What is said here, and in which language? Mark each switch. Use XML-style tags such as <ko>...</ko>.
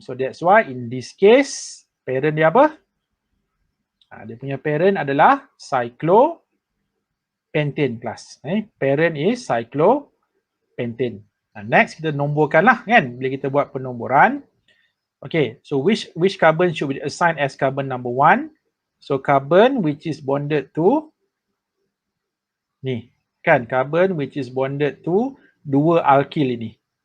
<en>So that's why in this case, parent</en> <ms>dia apa? Dia punya parent adalah cyclopentane class.</ms> <en>Parent is cyclopentane.</en> <ms>Next kita nomborkan lah kan bila kita buat penomboran.</ms> <en>Okay, so which carbon should be assigned as carbon number 1? So carbon which is bonded to</en> <ms>ni kan,</ms> <en>carbon which is bonded to 2 alkyl ini.</en>